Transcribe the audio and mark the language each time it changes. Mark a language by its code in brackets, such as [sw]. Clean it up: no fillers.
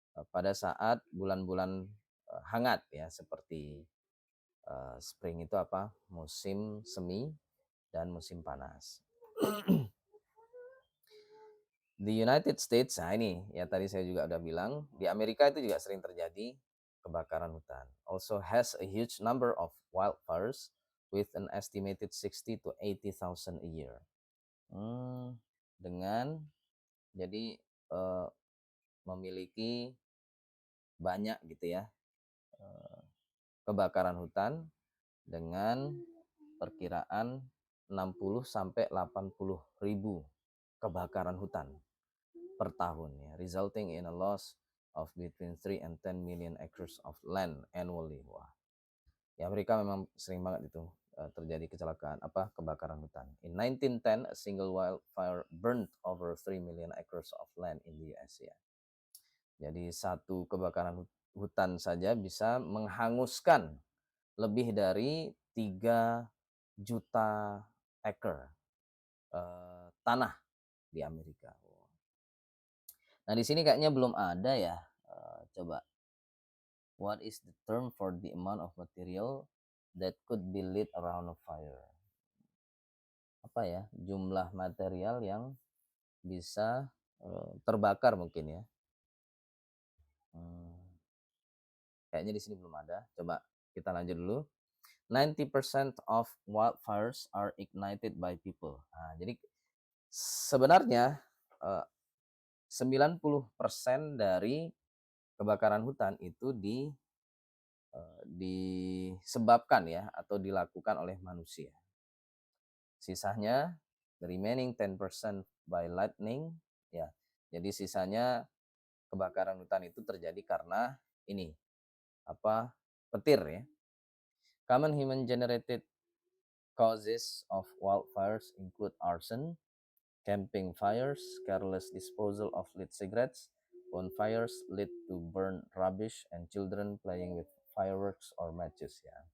[id] Pada saat bulan-bulan hangat ya seperti spring itu musim semi dan musim panas. Di United States, nah ini ya tadi saya juga udah bilang, di Amerika itu juga sering terjadi kebakaran hutan. [en] Also has a huge number of wildfires with an estimated 60 to 80,000 a year. [id] Dengan jadi eh, memiliki banyak gitu ya kebakaran hutan dengan perkiraan 60 sampai 80 ribu kebakaran hutan per tahun ya, [en] resulting in a loss of between 3 and 10 million acres of land annually. [id] Wah, ya Amerika memang sering banget itu terjadi kecelakaan kebakaran hutan. [en] In 1910, a single wildfire burned over 3 million acres of land in the US ya. [id] Jadi satu kebakaran hutan saja bisa menghanguskan lebih dari 3 juta acre tanah di Amerika. Nah, di sini kayaknya belum ada ya. [en] Coba, what is the term for the amount of material that could be lit around a fire? [id] Apa ya? Jumlah material yang bisa terbakar mungkin ya. Hmm, kayaknya di sini belum ada. Coba kita lanjut dulu. [en] 90% of wildfires are ignited by people. [id] Nah, jadi sebenarnya 90% dari kebakaran hutan itu disebabkan ya atau dilakukan oleh manusia. Sisanya [en] the remaining 10% by lightning ya. [id] Jadi sisanya kebakaran hutan itu terjadi karena ini apa petir ya. [en] Common human generated causes of wildfires include arson, camping fires, careless disposal of lit cigarettes, bonfires lead to burn rubbish, and children playing with fireworks or matches ya.